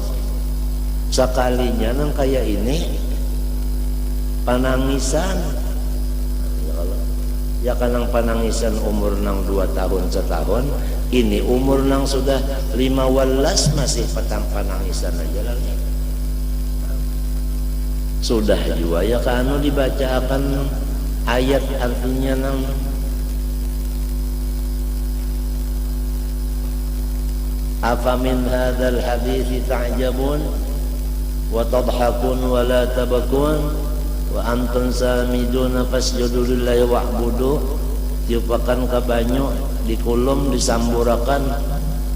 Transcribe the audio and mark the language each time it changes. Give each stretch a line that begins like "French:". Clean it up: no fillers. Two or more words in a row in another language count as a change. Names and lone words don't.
Banjar: Sekalinya nang kayak ini panangisan ya kan nang panangisan umur nang 2 tahun setahun, ini umur nang sudah 15 masih panangisan aja lagi. Sudah juga ya kan dibacakan ayat artinya nang
Arabic: أفمن هذا الحديث تعجبون وتضحكون ولا تبكون وأنتم سامدون فاسجدوا لله واعبدوا.
Banjar: Tiupakan ka banyu dikulum disamburakan